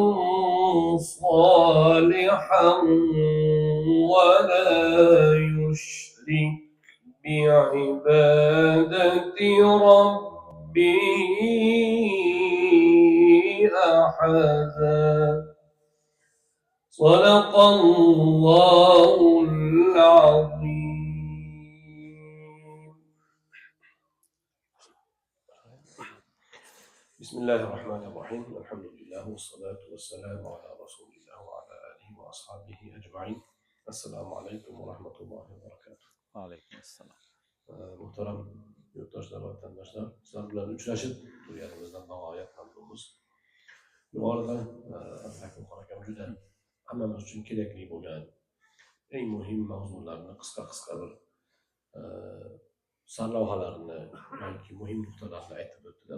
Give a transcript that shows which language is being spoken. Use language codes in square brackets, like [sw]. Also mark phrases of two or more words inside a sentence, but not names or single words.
[ar] صالحا ولا يشرك بعبادة ربه أحدا صدق الله العظيم. بسم الله الرحمن الرحيم. الحمد لله والصلاة والسلام على رسول الله وعلى آله وأصحابه أجمعين. السلام عليكم ورحمة الله وبركاته. عليكم السلام. [tr] Muhterem yurttaşlar, vatandaşlar, [uz] sizler bilan uchrashib turganimizdan g'oyat mamnunmiz. Yuqorida Abdulhakim Xon akam juda hammamiz uchun kerakli bo'lgan eng muhim mavzularni qisqa bir sarlavhalarni yoki muhim nuqtalarni aytib o'tdilar.